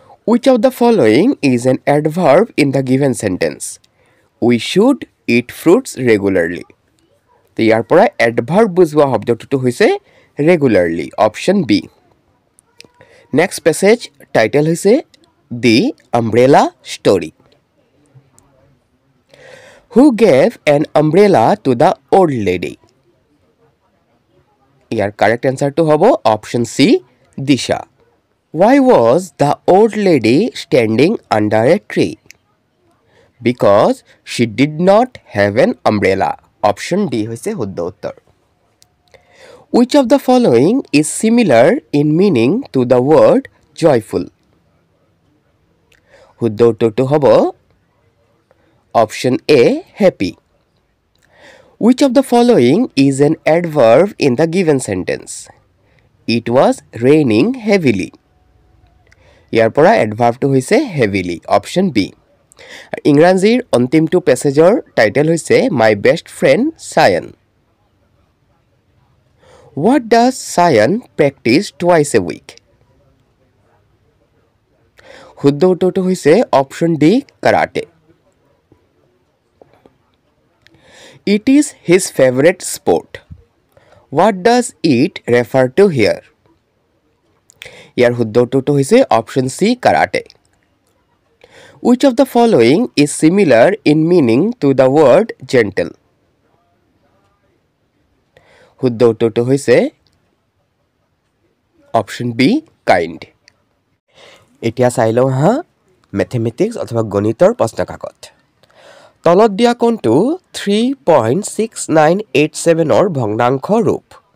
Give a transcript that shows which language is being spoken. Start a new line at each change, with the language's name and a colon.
English: Which of the following is an adverb in the given sentence? We should eat fruits regularly.
Assamese: তো ইয়াৰ পৰা adverb বুজোৱা শব্দটো হৈছে regularly, option B. Next passage title হৈছে দি umbrella story.
English: Who gave an umbrella to the old lady?
Assamese: Year correct এনচাৰটো হ'ব option C, Disha.
English: Why was the old lady standing under a tree? Because she did not have an umbrella.
Assamese: Option D হৈছে শুদ্ধ উত্তৰ।
English: Which of the following is similar in meaning to the word joyful?
Assamese: শুদ্ধ উত্তৰটো হ'ব option A, happy.
English: Which of the following is an adverb in the given sentence? It was raining heavily.
Assamese: ইয়াৰ পৰা এডভাৰ্বটো হৈছে heavily, option B. ইংৰাজীৰ অন্তিমটো পেছেজৰ title হৈছে my best friend cyan.
English: What does Chayan practice twice a week?
Assamese: শুদ্ধ উত্তৰটো হৈছে option D karate
English: It is his favorite sport. What does it refer to here?
Assamese: ইয়াৰ শুদ্ধ উত্তৰটো হৈছে option C karate
English: Which of the following is similar in meaning to the word gentle?
Assamese: শুদ্ধ উত্তৰটো হৈছে option B kind এতিয়া চাই লওঁ হা মেথমেটিক্স অথবা গণিতৰ প্ৰশ্ন কাকত তলত দিয়া কোণটো 3.6987 ভগ্নাংশ ৰূপ